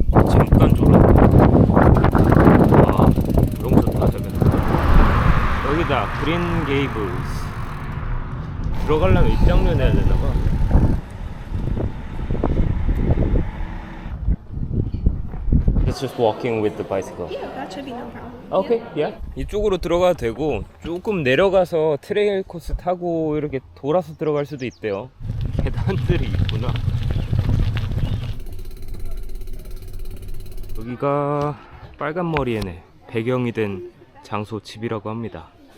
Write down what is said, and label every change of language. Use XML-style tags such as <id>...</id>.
<ko>잠깐 졸았다. 와, 너무 좋다, 저기. 여기다, 그린 게이블스. 들어가려면 입장료 내야 되나봐.</ko> <en>It's just walking with the bicycle. Yeah, that should be no problem. 오케이, yeah.</en> <ko>이쪽으로 들어가도 되고 조금 내려가서 트레일 코스 타고 이렇게 돌아서 들어갈 수도 있대요. 계단들이 있구나. 여기가 빨간 머리에네 배경이 된 장소 집이라고 합니다.</ko>